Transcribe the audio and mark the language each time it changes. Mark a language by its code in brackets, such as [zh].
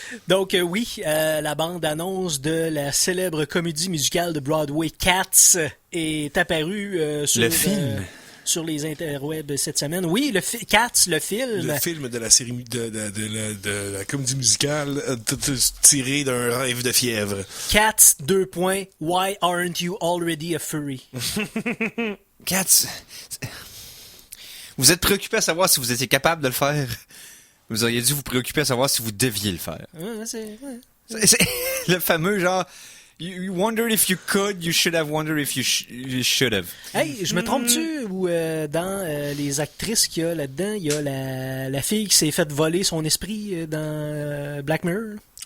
[fr] Donc oui, la bande-annonce de la célèbre comédie musicale de Broadway Cats est apparue sur... Le film. Sur les interwebs cette semaine. Oui, Cats, le film. Le film de la série de la comédie musicale tiré d'un rêve de fièvre. Cats, [en] Why aren't you already a furry? [fr] Cats, vous êtes préoccupé à savoir si vous étiez capable de le faire. Vous auriez dû vous préoccuper à savoir si vous deviez le faire. Ouais, c'est... C'est le fameux genre... [en] You wondered if you could, you should have wondered if you should have. [fr] Hey, je me trompe-tu ou dans les actrices qu'il y a là-dedans, il y a la fille qui s'est fait voler son esprit dans Black Mirror?